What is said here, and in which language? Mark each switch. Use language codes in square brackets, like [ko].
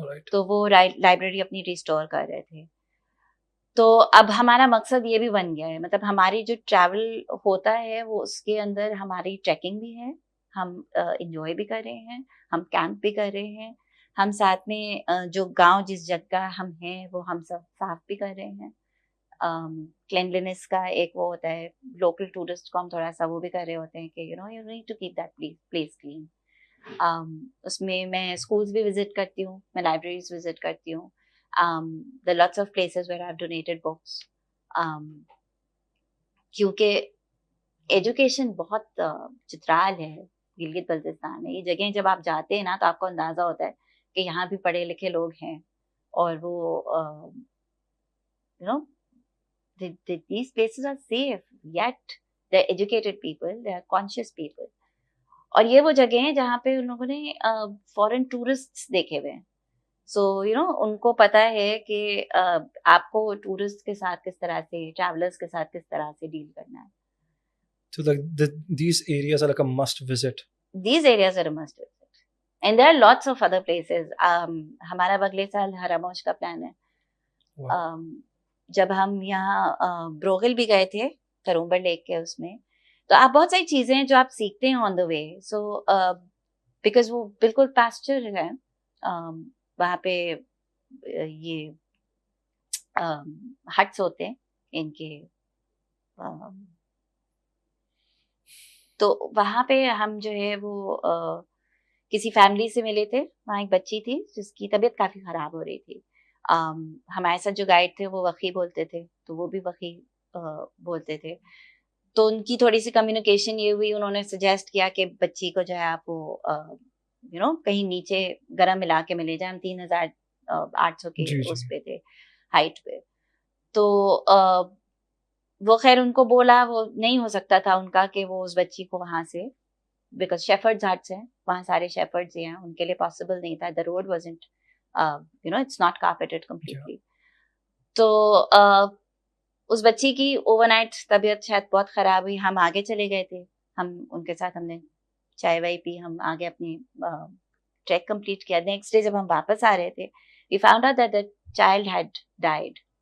[ur] تو وہ لائبریری اپنی ریسٹور کر رہے تھے. تو اب ہمارا مقصد یہ بھی بن گیا ہے, مطلب ہماری جو ٹریول ہوتا ہے وہ اس کے اندر ہماری ٹریکنگ بھی ہے, ہم انجوائے بھی کر رہے ہیں, ہم کیمپ بھی کر رہے ہیں, ہم ساتھ میں جو گاؤں جس جگہ ہم ہیں وہ ہم سب صاف بھی کر رہے ہیں. کلینلینس کا ایک وہ ہوتا ہے, لوکل ٹورسٹ کو ہم تھوڑا سا وہ بھی کر رہے ہوتے ہیں کہ [en] You need to keep that place clean. [ur] اس میں اسکولس بھی وزٹ کرتی ہوں, میں لائبریریز وزٹ کرتی ہوں. [en] There are lots of places where I've donated books. [ur] کیونکہ ایجوکیشن بہت چترال ہے گلگت بلتستان میں. یہ جگہیں جب آپ جاتے ہیں نا تو آپ کو اندازہ ہوتا ہے کہ یہاں بھی پڑھے لکھے لوگ ہیں, اور وہ [en] these places are safe, yet they're educated people, they are conscious people. [ur] اور یہ وہ جگہ ہیں جہاں پہ ان لوگوں نے فورن ٹورسٹ دیکھے ہوئے ہیں. سو ان کو پتا ہے کہ آپ کو ٹورسٹ کے ساتھ کس طرح سے, ٹریولرز کے ساتھ کس طرح سے ڈیل کرنا ہے. [en] So these areas are like a must visit. These areas are a must visit. And there are lots of other places. [ur] ہمارا اگلے سال ہراموش کا پلان ہے. جب ہم یہاں بروغل بھی گئے تھے کرومبر لیک کے اس میں, تو آپ بہت ساری چیزیں ہیں جو آپ سیکھتے ہیں آن دا وے. سو بیکاز وہ بالکل پاسچر ہے, وہاں پہ یہ ہٹس ہوتے ہیں ان کے, تو وہاں پہ ہم جو ہے وہ کسی فیملی سے ملے تھے. وہاں ایک بچی تھی جس کی طبیعت کافی خراب ہو رہی تھی. ہمارے ساتھ جو گائیڈ تھے وہ وقی بولتے تھے, تو وہ بھی وقی بولتے تھے. تو ان کی تھوڑی سی کمیونیکیشن یہ ہوئی, انہوں نے سجیسٹ کیا کہ بچی کو جو ہے آپ وہ کہیں نیچے گرم علاقے میں لے جائیں. ہم 3800 کے اس پہ تھے, ہائٹ پہ. تو وہ خیر ان کو بولا, وہ نہیں ہو سکتا تھا ان کا کہ وہ اس بچی کو وہاں سے, بیکاز شیفرڈز ہٹس ہیں وہاں, سارے شیفرڈز ہیں, ان کے لیے پاسبل نہیں تھا. [en] The road wasn't it's not carpeted completely. [ur] تو اس بچی کی اوور نائٹ طبیعت شاید بہت خراب ہوئی. ہم آگے چلے گئے تھے, ہم ان کے ساتھ ہم نے چائے وائی پی, ہم آگے اپنی ٹریک کمپلیٹ کیا. [en] next day [ur] جب ہم واپس آ رہے تھے, [en] we found out that the child had died.